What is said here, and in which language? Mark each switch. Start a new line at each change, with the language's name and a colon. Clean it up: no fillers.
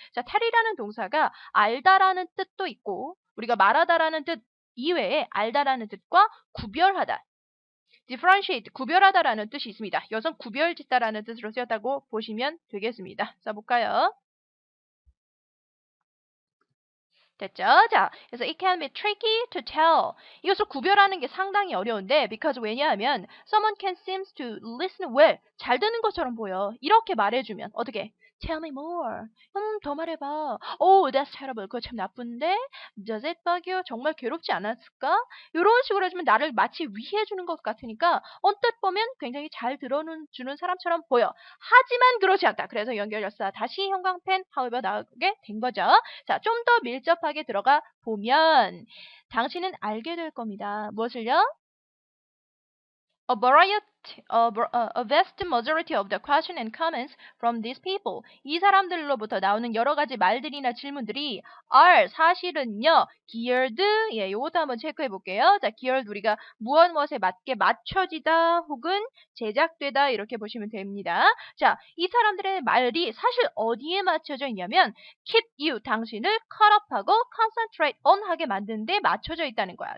Korean: 자, tell이라는 동사가 알다라는 뜻도 있고 우리가 말하다라는 뜻 이외에 알다라는 뜻과 구별하다. differentiate, 구별하다라는 뜻이 있습니다. 여기서 구별짓다라는 뜻으로 쓰였다고 보시면 되겠습니다. 써볼까요? 됐죠? 자, 그래서
English: it can be tricky to tell.
Korean: 이것을 구별하는 게 상당히 어려운데
English: because
Korean: 왜냐하면
English: someone can seem to listen well.
Korean: 잘 듣는 것처럼 보여. 이렇게 말해주면 어떻게?
English: Tell me more.
Korean: 더 말해봐.
English: Oh, that's terrible.
Korean: 그거 참 나쁜데?
English: Does it bug you?
Korean: 정말 괴롭지 않았을까? 이런 식으로 해주면 나를 마치 위해주는 것 같으니까 언뜻 보면 굉장히 잘 들어주는 사람처럼 보여. 하지만 그렇지 않다. 그래서 연결열사 다시 형광펜 however 나오게 된 거죠. 자, 좀 더 밀접하게 들어가 보면 당신은 알게 될 겁니다. 무엇을요?
English: A vast majority of the question and comments from these people.
Korean: 이 사람들로부터 나오는 여러 가지 말들이나 질문들이 are 사실은요 geared 요것도 한번 체크해 볼게요. 자, geared 우리가 무엇에 맞게 맞춰지다 혹은 제작되다 이렇게 보시면 됩니다. 자, 이 사람들의 말이 사실 어디에 맞춰져 있냐면
English: keep you
Korean: 당신을 cut up하고
English: concentrate on
Korean: 하게 만드는데 맞춰져 있다는 거야.